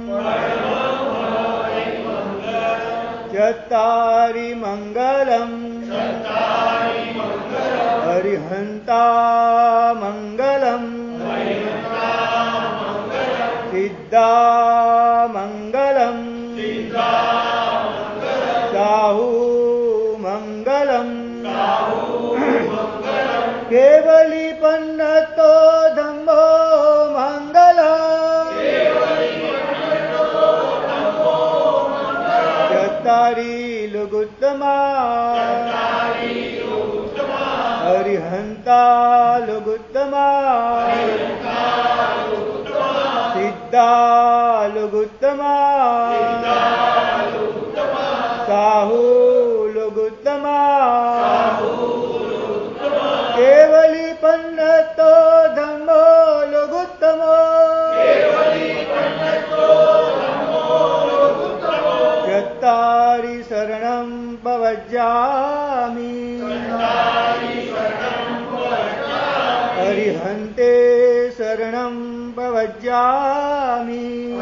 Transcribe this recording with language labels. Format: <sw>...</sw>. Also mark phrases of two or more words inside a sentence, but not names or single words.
<pra>चत्तारि मङ्गलम् अरिहन्ता मङ्गलम् सिद्धा मङ्गलम् साहु मङ्गलम् केवलीपन्नतो धम्मो मङ्गलम् चत्तारि लघुत्तमा अरिहन्त અરિહંતા લુગુત્તમા સિદ્ધા લુગુત્તમા સાહુ લુગુત્તમા કેવલી પન્નતો ધમ્મો લુગુત્તમો ચત્તારી શરણં પવજ્જામિ અરિહંતે શરણં પવજ્જામિ</pra>